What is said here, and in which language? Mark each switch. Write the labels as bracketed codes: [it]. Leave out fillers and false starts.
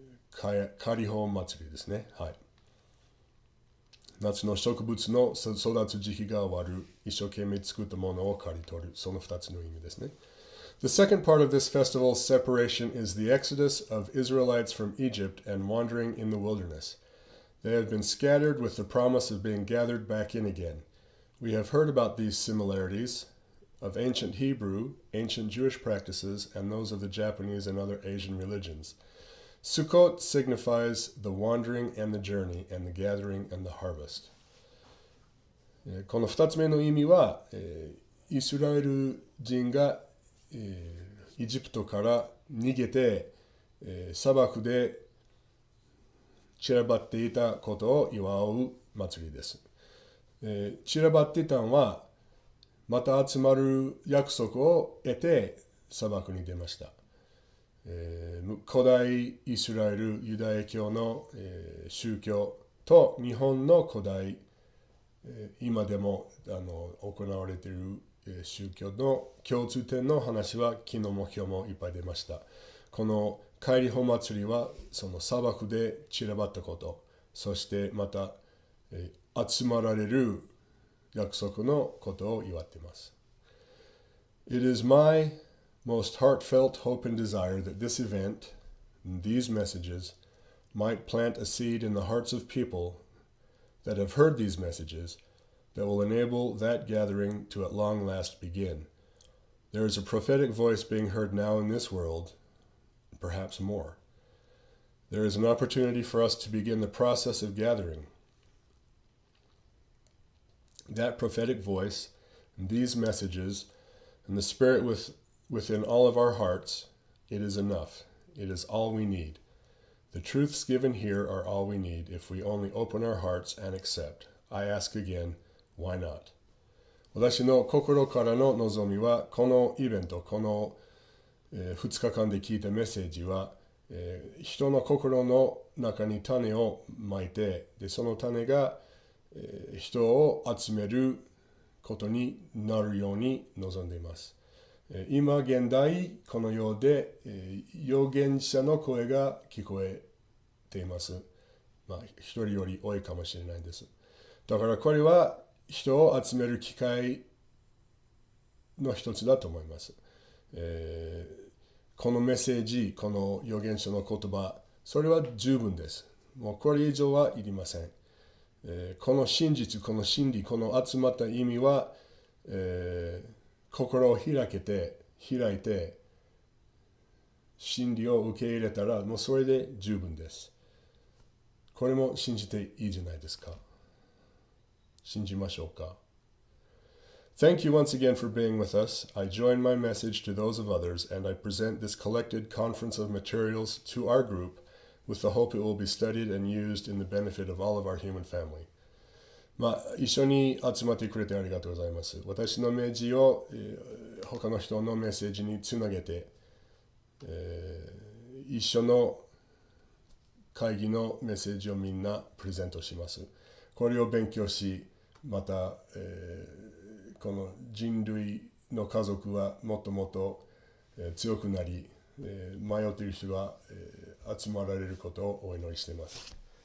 [ja] 刈り法祭りですね。はい。夏の植物の育つ時期が終わる、一生懸命作ったものを刈り取る、その2つの意味ですね。 [en] The second part of this festival's separation is the exodus of Israelites from Egypt and wandering in the wilderness. They have been scattered with the promise of being gathered back in again. We have heard about these similarities of ancient Hebrew, ancient Jewish practices, and those of the Japanese and other Asian religions. Sukkot signifies the wandering and the journey, and the gathering and the harvest. [ja] この2つ目の意味は、イスラエル人が、エジプトから逃げて、砂漠で散らばっていたことを祝う祭りです。散らばっていたのは、また集まる約束を得て砂漠に出ました。古代イスラエルユダヤ教の、宗教と日本の古代、今でも行われている、宗教の共通点の話は昨日も今日もいっぱい出ました。この帰り穂祭りはその砂漠で散らばったこと、そしてまた、集まられる約束のことを祝っています。 [en] It is my most heartfelt hope and desire that this event, and these messages, might plant a seed in the hearts of people that have heard these messages that will enable that gathering to at long last begin. There is a prophetic voice being heard now in this world, perhaps more. There is an opportunity for us to begin the process of gathering. That prophetic voice, and these messages, and the Spirit within all of our hearts, it is enough. It is all we need. The truths given here are all we need if we only open our hearts and accept. I ask again, why not? [ja] 私の心からの望みは、このイベント、この2日間で聞いたメッセージは、人の心の中に種をまいて、でその種が、人を集めることになるように望んでいます。今現代この世で預言者の声が聞こえています。一人より多いかもしれないです。だからこれは人を集める機会の一つだと思います。このメッセージ、この預言者の言葉、それは十分です。もうこれ以上はいりません。この真実、この真理、この集まった意味は、心を開いて、真理を受け入れたら、もうそれで十分です。これも信じていいじゃないですか。信じましょうか。 [en] Thank you once again for being with us. I join my message to those of others, and I present this collected conference of materials to our group with the hope it will be studied and used in the benefit of all of our human family. [ja] 一緒に集まってくれてありがとうございます。私のメッセージを、他の人のメッセージにつなげて、一緒の会議のメッセージをみんなプレゼントします。これを勉強し、また、この人類の家族はもっともっと、強くなり、迷っている人が、集まられることをお祈りしています。